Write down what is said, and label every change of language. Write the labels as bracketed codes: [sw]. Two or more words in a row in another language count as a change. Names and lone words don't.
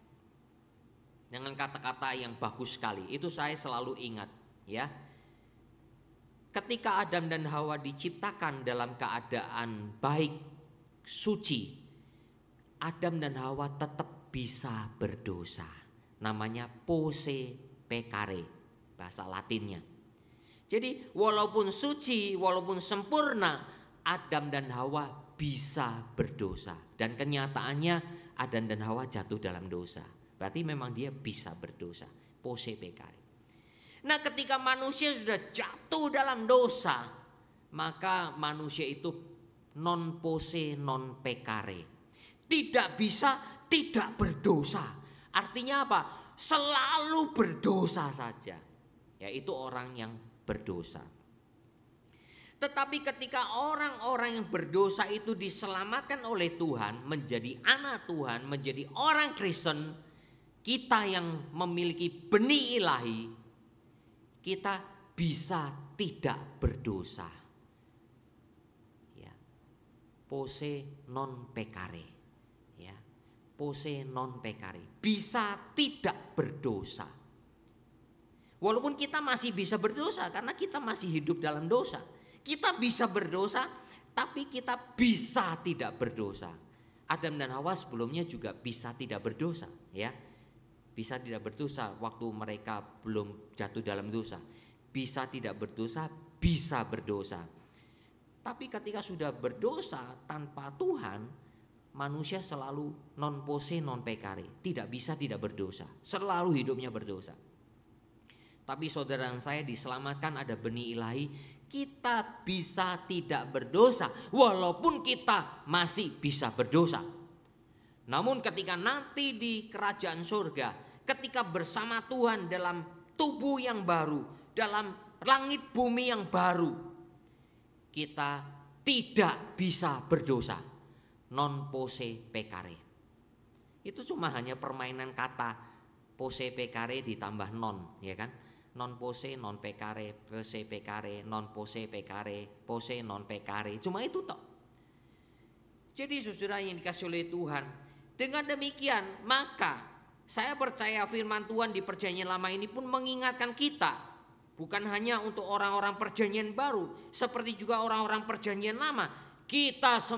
[id] Dengan kata-kata yang bagus sekali. Itu saya selalu ingat, ya. Ketika Adam dan Hawa diciptakan dalam keadaan baik, suci, Adam dan Hawa tetap bisa berdosa. [la] Namanya posse peccare, [id] bahasa Latinnya. Jadi walaupun suci, walaupun sempurna, Adam dan Hawa bisa berdosa. Dan kenyataannya Adam dan Hawa jatuh dalam dosa. Berarti memang dia bisa berdosa, [la] posse peccare. [id] Nah ketika manusia sudah jatuh dalam dosa, maka manusia itu [la] non posse non peccare. [id] Tidak bisa tidak berdosa. Artinya apa? Selalu berdosa saja. Yaitu orang yang berdosa. Tetapi ketika orang-orang yang berdosa itu diselamatkan oleh Tuhan, menjadi anak Tuhan, menjadi orang Kristen, kita yang memiliki benih ilahi, kita bisa tidak berdosa. Ya. [la] Posse non peccare. Ya. Posse non peccare. [id] Bisa tidak berdosa. Walaupun kita masih bisa berdosa karena kita masih hidup dalam dosa. Kita bisa berdosa tapi kita bisa tidak berdosa. Adam dan Hawa sebelumnya juga bisa tidak berdosa, ya. Bisa tidak berdosa waktu mereka belum jatuh dalam dosa. Bisa tidak berdosa, bisa berdosa. Tapi ketika sudah berdosa tanpa Tuhan, manusia selalu [la] non posse non peccare. [id] Tidak bisa tidak berdosa. Selalu hidupnya berdosa. Tapi saudara saya diselamatkan ada benih ilahi. Kita bisa tidak berdosa walaupun kita masih bisa berdosa. Namun ketika nanti di kerajaan surga, ketika bersama Tuhan dalam tubuh yang baru, dalam langit bumi yang baru, kita tidak bisa berdosa. [la] Non posse peccare. [id] Itu cuma hanya permainan kata [la] posse peccare [id] ditambah non, ya kan? [la] Non posse non peccare, posse peccare, non posse peccare, posse non peccare. [id] Cuma itu toh. Jadi saudara yang dikasih oleh Tuhan, dengan demikian maka saya percaya firman Tuhan di perjanjian lama ini pun mengingatkan kita, bukan hanya untuk orang-orang perjanjian baru, seperti juga orang-orang perjanjian lama.